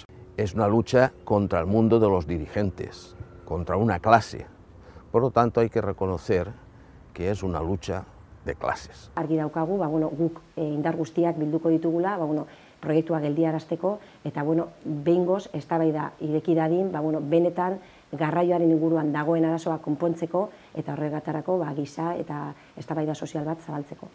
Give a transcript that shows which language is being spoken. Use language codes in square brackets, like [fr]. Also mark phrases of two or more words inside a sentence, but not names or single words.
[es] Es una lucha contra el mundo de los dirigentes, contra una clase. Por lo tanto, hay que reconocer que es una lucha de clases. [eu] Argi daukagu, guk indar guztiak bilduko ditugula, proiektua geldiarazteko, eta behingoz eztabaida ireki dadin, benetan garraioaren inguruan dagoen arazoa konpontzeko eta horregatarako giza eta eztabaida sozial bat zabaltzeko.